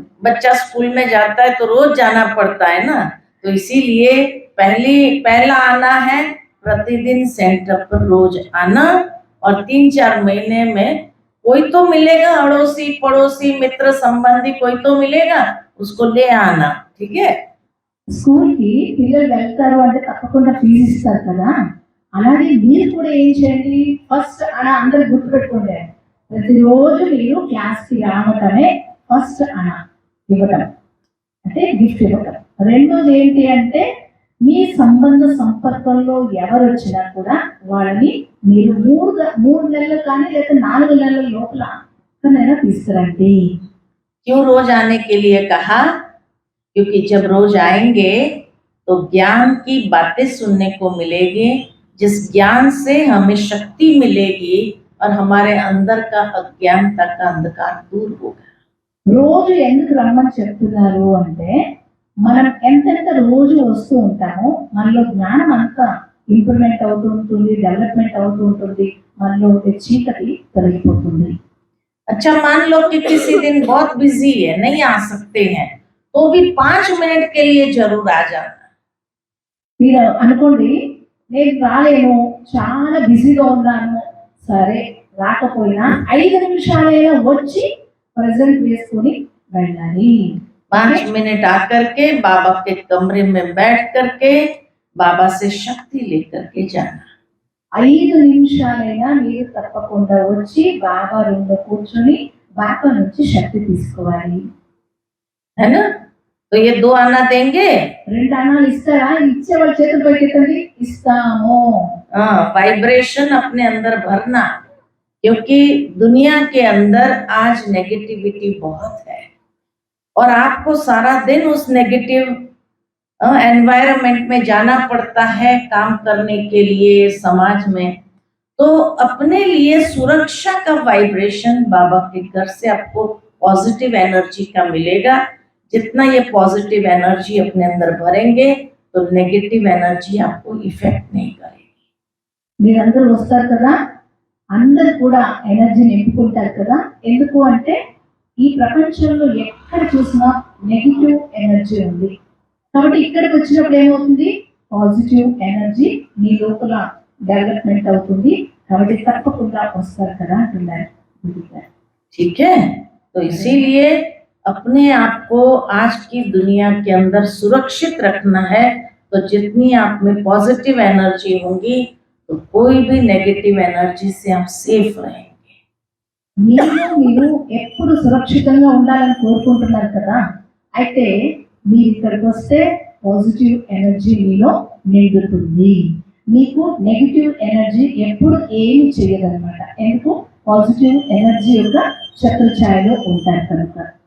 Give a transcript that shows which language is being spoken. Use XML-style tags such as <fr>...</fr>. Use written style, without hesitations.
<hi>बच्चा स्कूल में जाता है तो रोज जाना पड़ता है ना, तो इसीलिए पहला आना है प्रतिदिन सेंटर पर रोज आना। और 3-4 महीने में कोई तो मिलेगा, अड़ोसी पड़ोसी मित्र संबंधी कोई तो मिलेगा, उसको ले आना। ठीक है?</hi> <te>స్కూల్ కి పిల్లలు వెళ్తారు అంటే తప్పకుండా ఫీజు ఇస్తారు కదా. అలాగే మీరు కూడా ఏం చేయండి, ఫస్ట్ అణా అందరు గుర్తుపెట్టుకోండి. ప్రతిరోజు మీరు క్లాస్ కి రావటమే ఫస్ట్ అణా ఇవ్వటం, అంటే గిఫ్ట్ ఇవ్వటం. రెండోది ఏంటి అంటే మీ సంపర్కంలో ఎవరు వచ్చినా కూడా వాళ్ళని మీరు 3 నెలలు కానీ లేదా 4 నెలల లోపల ఎక్కడైనా తీసుకురండి.</te> <hi>क्यों रोज आने के लिए कहा? क्योंकि जब रोज आएंगे तो ज्ञान की बातें सुनने को मिलेगी, जिस ज्ञान से हमें शक्ति मिलेगी और हमारे अंदर का अज्ञानता का अंधकार दूर होगा।</hi> <te>రోజు ఎందుకు రమ్మని చెప్తున్నారు అంటే మనం ఎంతెంత రోజు వస్తూ ఉంటామో మనలో జ్ఞానం అంతా ఇంప్రూవ్మెంట్ అవుతూ ఉంటుంది, డెవలప్మెంట్ అవుతూ ఉంటుంది, మనలో చీకటి తొలగిపోతుంది.</te> <hi>अच्छा, मान लो कि किसी दिन बहुत बिजी है, नहीं आ सकते हैं, तो भी 5 मिनट के लिए जरूर आ जाना।</hi> <te>మీరు అనుకోండి నేను రాలేను, చాలా బిజీగా ఉన్నాను, సరే రాకపోయినా 5 నిమిషాలైనా వచ్చి ప్రెజెంట్ వేసుకొని వెళ్ళాలి.</te> <hi>5 मिनट आकर के बाबा के कमरे में बैठ करके बाबा से शक्ति लेकर के जाना।</hi> <te>5 నిమిషాలైనా మీరు తప్పకుండా వచ్చి బాబా రూమ్లో కూర్చొని బాబా నుంచి శక్తి తీసుకోవాలి.</te> <hi>है ना? तो ये 2 आना देंगे।</hi> <te>2 అణాలు ఇస్తారా? ఇచ్చే వాళ్ళ చేతులు పైకెత్తండి. ఇస్తాము.</te> <hi>हाँ, वाइब्रेशन अपने अंदर भरना, क्योंकि दुनिया के अंदर आज नेगेटिविटी बहुत है और आपको सारा दिन उस नेगेटिव एनवायरनमेंट में जाना पड़ता है काम करने के लिए समाज में। तो अपने लिए सुरक्षा का वाइब्रेशन बाबा के घर से आपको पॉजिटिव एनर्जी का मिलेगा। जितना ये पॉजिटिव एनर्जी अपने अंदर भरेंगे तो नेगेटिव एनर्जी आपको इफेक्ट नहीं करेगी।</hi> <te>మీరందరూ వస్తారు కదా, అందరు కూడా ఎనర్జీ నింపుకుంటారు కదా. ఎందుకు అంటే ఈ ప్రపంచంలో ఎక్కడ చూసినా నెగిటివ్ ఎనర్జీ ఉంది. కాబట్టి ఇక్కడికి వచ్చినప్పుడు ఏమవుతుంది, పాజిటివ్ ఎనర్జీ మీ లోపల డెవలప్మెంట్ అవుతుంది. కాబట్టి తప్పకుండా వస్తారు కదా అంటున్నారు.</te> <hi>ठीक है, तो इसीलिए अपने आप को आज की दुनिया के अंदर सुरक्षित रखना है। तो जितनी आप में पॉजिटिव एनर्जी होगी तो कोई भी नेगेटिव एनर्जी से आप सेफ रहेंगे।</hi> <te>మీరు ఎప్పుడు సురక్షితంగా ఉండాలని కోరుకుంటున్నారు కదా, అయితే మీరు ఇక్కడికి వస్తే పాజిటివ్ ఎనర్జీ మీలో నిండుతుంది. మీకు నెగిటివ్ ఎనర్జీ ఎప్పుడు ఏమి చేయదన్నమాట. ఎందుకు, పాజిటివ్ ఎనర్జీ యొక్క ఛత్రఛాయలో ఉంటారు కనుక.</te>